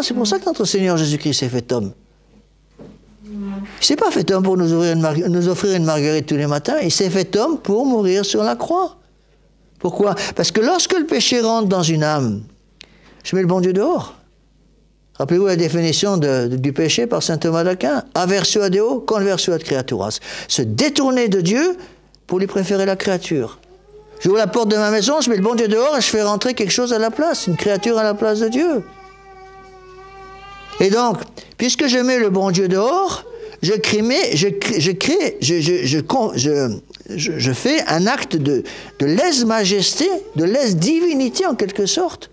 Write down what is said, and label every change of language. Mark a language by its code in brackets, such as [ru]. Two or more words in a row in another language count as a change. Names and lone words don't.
[fr] C'est pour ça que notre Seigneur Jésus-Christ s'est fait homme. Il ne s'est pas fait homme pour nous offrir une marguerite tous les matins, il s'est fait homme pour mourir sur la croix. Pourquoi? Parce que lorsque le péché rentre dans une âme, je mets le bon Dieu dehors. Rappelez-vous la définition du péché par saint Thomas d'Aquin. [la] Aversio a Deo, conversio ad creaturas. [fr] Se détourner de Dieu pour lui préférer la créature. J'ouvre la porte de ma maison, je mets le bon Dieu dehors et je fais rentrer quelque chose à la place, une créature à la place de Dieu. Et donc, puisque je mets le bon Dieu dehors, je fais un acte de lèse-majesté, de lèse-divinité en quelque sorte.